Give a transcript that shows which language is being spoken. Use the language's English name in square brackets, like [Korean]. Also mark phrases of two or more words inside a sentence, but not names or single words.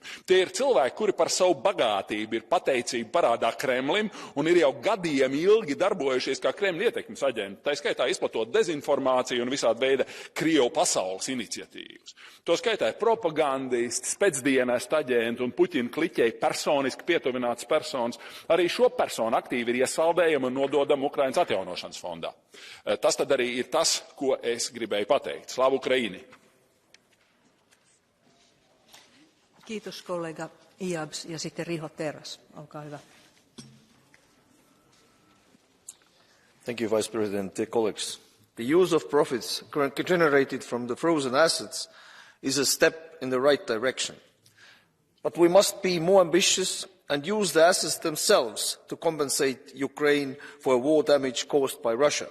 [Latvian] Tie ir cilvēki, kuri par savu bagātību ir pateicību parādā Kremlim un ir jau gadiem ilgi darbojušies kā Kremļa ietekmes aģenti, tā skaitā izplatot dezinformāciju un visādi veida Krievu pasaules iniciatīvas. To skaitā propagandisti, spēcdienestu aģenti un Puķina kliķei personiski pietuvināts personas. Arī šo personu aktīvi ir iesaldējami un nododami Ukrainas atjaunošanas fondā. Tas tad arī ir tas, ko es gribēju pateikt. [Ukrainian] Slava Ukraini! [Finnish] Kiitos kollega Iabs ja sitten Riho Terras. Olkaa hyvä. [English] Thank you, Vice President. Colleagues, the use of profits generated from the frozen assets is a step in the right direction. But we must be more ambitious and use the assets themselves to compensate Ukraine for war damage caused by Russia.